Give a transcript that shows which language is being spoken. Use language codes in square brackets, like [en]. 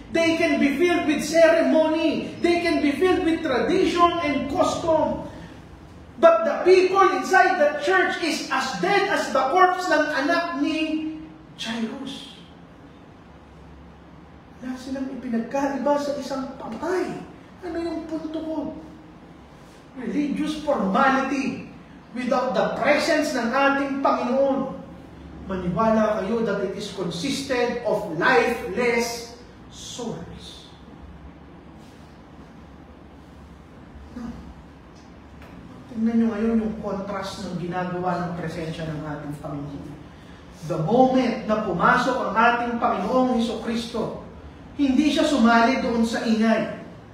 [en] They can be filled with ceremony. They can be filled with tradition and custom. But the people inside the church is as dead as the corpse [tl] ng anak ni Jairus. Wala silang ipinagkaiba sa isang patay. Ano yung punto ko? [en] Religious formality without the presence [tl] ng ating Panginoon. Maniwala kayo [en] that it is consisted of lifeless souls. No. [tl] Tingnan nyo ngayon yung contrast ng ginagawa ng presensya ng ating Panginoon. [en] The moment [tl] na pumasok ang ating Panginoong Hesukristo, hindi siya sumali doon sa ingay.